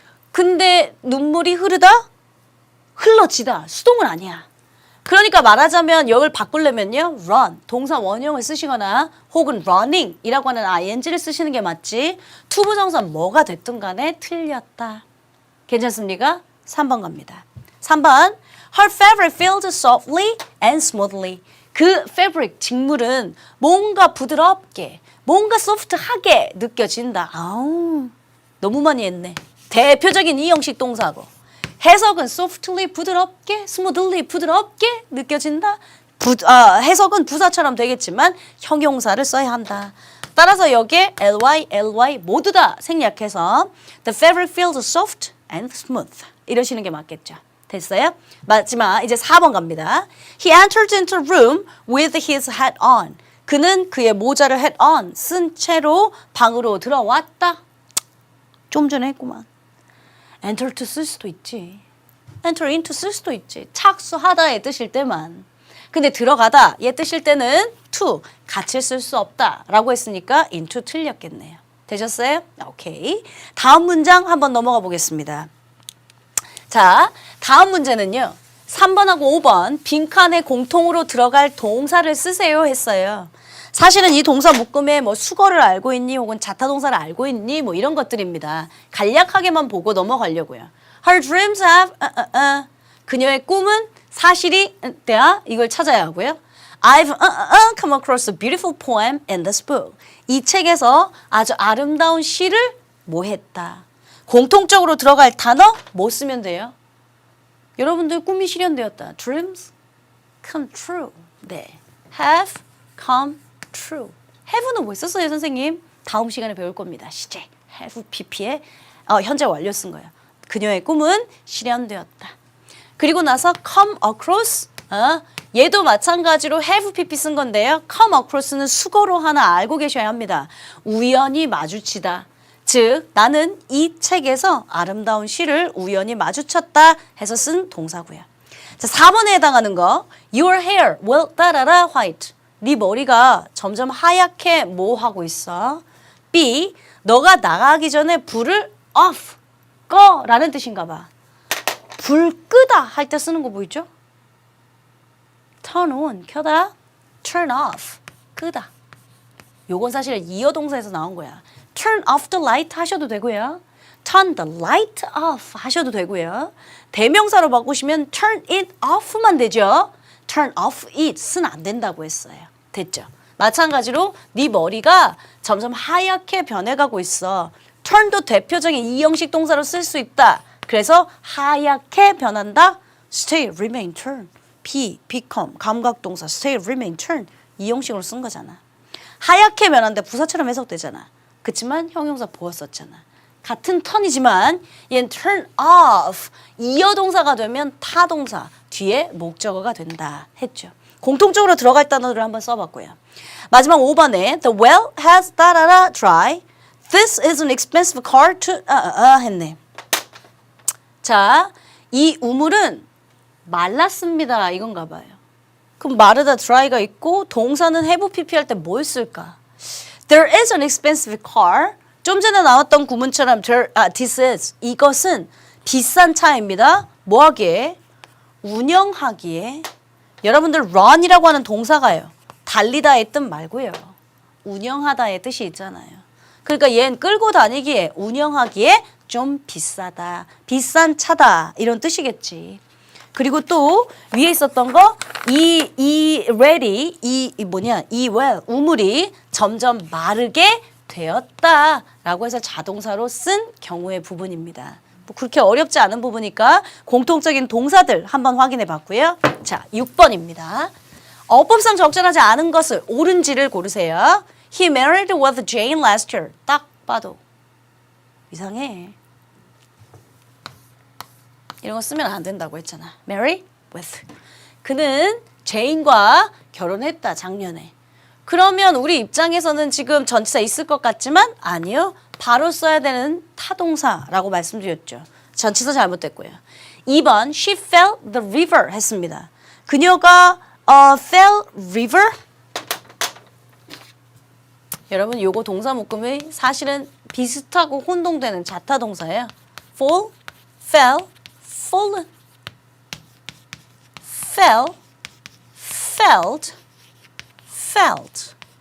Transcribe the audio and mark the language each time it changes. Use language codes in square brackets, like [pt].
[ko] 근데 눈물이 흐르다? 흘러지다. 수동은 아니야. 그러니까 말하자면 여기를 바꾸려면요. run, 동사 원형을 쓰시거나 혹은 running이라고 하는 ing를 쓰시는 게 맞지. 투부정사 뭐가 됐든 간에 틀렸다. 괜찮습니까? 3번 갑니다. 3번. [en] Her fabric feels softly and smoothly. [ko] 그 fabric, 직물은 뭔가 부드럽게, 뭔가 소프트하게 느껴진다. 아우, 너무 많이 했네. 대표적인 이형식 동사고. 해석은 softly 부드럽게, smoothly 부드럽게 느껴진다. 해석은 부사처럼 되겠지만 형용사를 써야 한다. 따라서 여기에 ly 모두 다 생략해서 [en] the fabric feels soft and smooth [ko] 이러시는 게 맞겠죠. 됐어요? 마지막 이제 4번 갑니다. [en] He entered into a room with his hat on. [ko] 그는 그의 모자를 [en] hat on [ko] 쓴 채로 방으로 들어왔다. 좀 전에 했구만. [en] enter to [ko] 쓸 수도 있지. [en] enter into [ko] 쓸 수도 있지. 착수하다의 뜻일 때만. 근데 들어가다 얘 뜻일 때는 to 같이 쓸 수 없다 라고 했으니까 into 틀렸겠네요. 되셨어요? 오케이. 다음 문장 한번 넘어가 보겠습니다. 자, 다음 문제는요. 3번하고 5번 빈칸에 공통으로 들어갈 동사를 쓰세요 했어요. 사실은 이 동사 묶음에 뭐 수거를 알고 있니 혹은 자타동사를 알고 있니 뭐 이런 것들입니다. 간략하게만 보고 넘어가려고요. [en] Her dreams have [ko] 그녀의 꿈은 사실이 때야 이걸 찾아야 하고요. [en] I've come across a beautiful poem in this book. [ko] 이 책에서 아주 아름다운 시를 뭐 했다. 공통적으로 들어갈 단어 뭐 쓰면 돼요? 여러분들 꿈이 실현되었다. [en] Dreams come true. 네, have come true. [ko] have는 뭐 있었어요, 선생님? 다음 시간에 배울 겁니다. 시제. [en] have pp [ko] 의 현재 완료 쓴 거예요. 그녀의 꿈은 실현되었다. 그리고 나서 come across. 얘도 마찬가지로 have pp 쓴 건데요. come across는 수거로 하나 알고 계셔야 합니다. 우연히 마주치다. 즉 나는 이 책에서 아름다운 시를 우연히 마주쳤다 해서 쓴 동사고요. 자, 4번에 해당하는 거. [en] Your hair will 따라라 white. [ko] 네 머리가 점점 하얗게 뭐 하고 있어? [en] B. [ko] 너가 나가기 전에 불을 off. 꺼 라는 뜻인가 봐. 불 끄다 할 때 쓰는 거 보이죠? [en] turn on, [ko] 켜다. [en] turn off, [ko] 끄다. 요건 사실 이어 동사에서 나온 거야. [en] turn off the light [ko] 하셔도 되고요. [en] turn the light off 하셔도 되고요. [ko] 대명사로 바꾸시면 turn it off만 되죠. [en] turn off it [ko] 은 안 된다고 했어요. 됐죠? 마찬가지로 네 머리가 점점 하얗게 변해가고 있어. turn도 대표적인 이형식 동사로 쓸 수 있다. 그래서 하얗게 변한다. stay, remain, turn. [en] be, become, [ko] 감각동사 [en] stay, remain, turn. [ko] 이형식으로 쓴 거잖아. 하얗게 변한데 부사처럼 해석되잖아. 그치만 형용사 보어 썼잖아. 같은 턴이지만 얘는 [en] turn off. [ko] 이어동사가 되면 타동사 뒤에 목적어가 된다 했죠. 공통적으로 들어갈 단어를 한번 써봤고요. 마지막 5번에 [en] the well has 따라라 dry. This is an expensive car to [ko] 했네. 자, 이 우물은 말랐습니다. 이건가 봐요. 그럼 마르다 dry가 있고 동사는 have pp 할 때 뭘 쓸까? [en] There is an expensive car. [ko] 좀 전에 나왔던 구문처럼 this is 이것은 비싼 차입니다. 뭐 하기에? 운영하기에. 여러분들 run이라고 하는 동사가요. 달리다의 뜻 말고요. 운영하다의 뜻이 있잖아요. 그러니까 얘는 끌고 다니기에 운영하기에 좀 비싸다. 비싼 차다. 이런 뜻이겠지. 그리고 또 위에 있었던 거 이 ready 이 well 우물이 점점 마르게 되었다라고 해서 자동사로 쓴 경우의 부분입니다. 뭐 그렇게 어렵지 않은 부분이니까 공통적인 동사들 한번 확인해 봤고요. 자, 6번입니다. 어법상 적절하지 않은 것을 옳은지를 고르세요. [en] He married with Jane last year. [ko] 딱 봐도 이상해. 이런 거 쓰면 안 된다고 했잖아. [en] Marry with. [ko] 그는 제인과 결혼했다, 작년에. 그러면 우리 입장에서는 지금 전치사 있을 것 같지만 아니요. 바로 써야 되는 타동사라고 말씀드렸죠. 전치사 잘못됐고요. 2번 [en] She fell the river [ko] 했습니다. 그녀가 [en] fell river. [ko] 여러분 요거 동사 묶음이 사실은 비슷하고 혼동되는 자타동사예요. [en] fall, fell, fallen, fell, felt, felt.